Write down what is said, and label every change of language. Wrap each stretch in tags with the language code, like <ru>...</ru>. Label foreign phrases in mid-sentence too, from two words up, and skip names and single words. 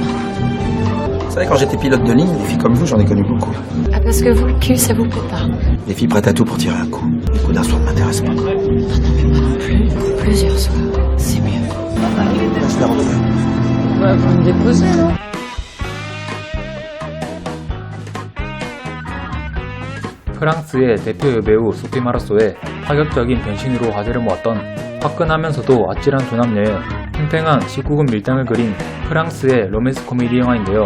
<fr>Vous savez, quand j'étais pilote de ligne, des filles comme vous, j'en ai connu beaucoup. Ah parce que vous, le cul, ça vous plaît pas? Des filles prêtes à tout pour tirer un coup. Les coups d'un soir ne m'intéressent pas. Non plus. Plusieurs soirs, c'est mieux. Je la retrouve. Bah, vous me déposez, non?</fr> <ko>프랑스의 대표 여배우 소피 마르소의 파격적인 변신으로 화제를 모았던 화끈하면서도 아찔한 조남녀의 팽팽한 19금 밀당을 그린 프랑스의 로맨스 코미디 영화인데요.</ko>